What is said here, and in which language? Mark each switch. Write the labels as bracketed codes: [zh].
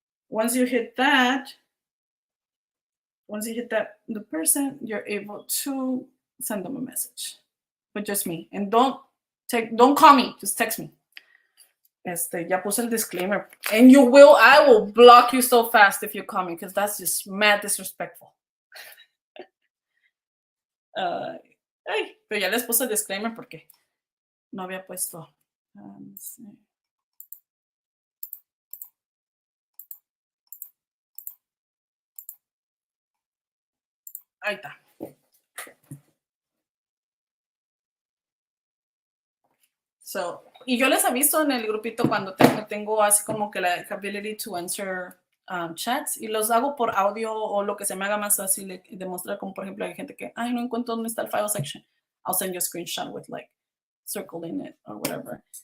[en] Once you hit that, the person, you're able to send them a message. But just me. And don't call me. Just text me. [es] Ya puse el disclaimer. [en] And I will block you so fast if you call me, because that's just mad disrespectful. [es] Pero ya les puse el disclaimer porque no había puesto. Ahí está. Y yo les aviso en el grupito cuando tengo así como que la [en] ability to answer chats, [es] y los hago por audio o lo que se me haga más fácil demostrar, como por ejemplo hay gente que, no encuentro dónde está el file section. [en] I'll send you a screenshot with like circle in it or whatever.